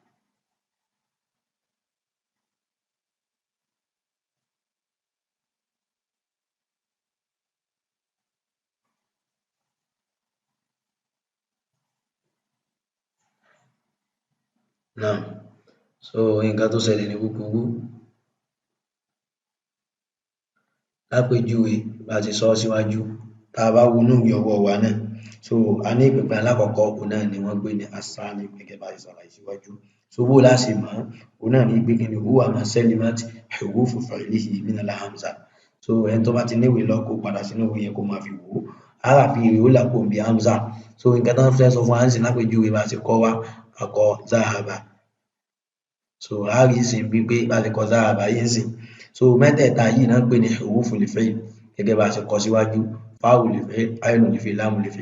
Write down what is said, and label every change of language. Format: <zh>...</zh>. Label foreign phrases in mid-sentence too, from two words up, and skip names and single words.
<yo>Náà so nǹkan tó ṣẹlẹ̀ ní kúkúrú lápèjúwe bá ti sọ síwájú tá a bá wo inú ìwé ọwọ́ wa náà so a ní ìpínpín alákọ̀ọ́kọ́ òun náà ni wọ́n gbé ní as-salim gẹ́gẹ́ bá a ṣe ṣàlàyé síwájú. So bó la ṣe mọ̀ òun náà ní pé kí ni</yo> <ar>هو ما سلمت حروف فعله من الهمزة.</ar> <yo>So ẹni tó bá ti níwèé lọ kó padà sínú ìwé yẹn kó máa fi wò ó. Áráfì rẹ̀ ó là kúrò níbi hamza. So nǹkan tó ń fẹ́ sọ fún wa nísìnyí lápèjúwe bá a ṣe kọ́ wa a kọ zahaba. So a rí ìsìn bíi pé bá a ṣe kọ zahaba yìí ńsìn. So mẹ́tẹ̀ẹ̀ta yìí náà ń pè ní</yo> <ar>حروف الفعل</ar> <yo>gẹ́gẹ́ bá a ṣe kọ síwájú</yo> <ar>فاء الفعل، عين الفعل، لام الفعل.</ar>